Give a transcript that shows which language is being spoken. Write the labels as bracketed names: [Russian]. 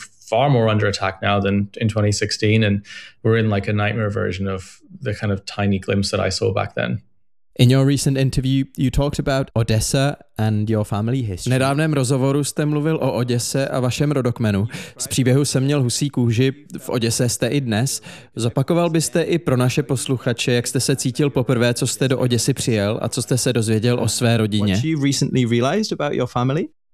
[English] Far more under attack now than in 2016, and we're in like a nightmare version of the kind of tiny glimpse that I saw back then. In your recent interview, you talked about Odessa and your family history. [Czech] V nedávném rozhovoru jste mluvil o Oděse a vašem rodokmenu. Z příběhu Jsem měl husí kůži, v Oděse jste i dnes. Zopakoval byste i pro naše posluchače, jak jste se cítil poprvé, co jste do Oděsy přijel a co jste se dozvěděl o své rodině? [English] What you recently realized about your family?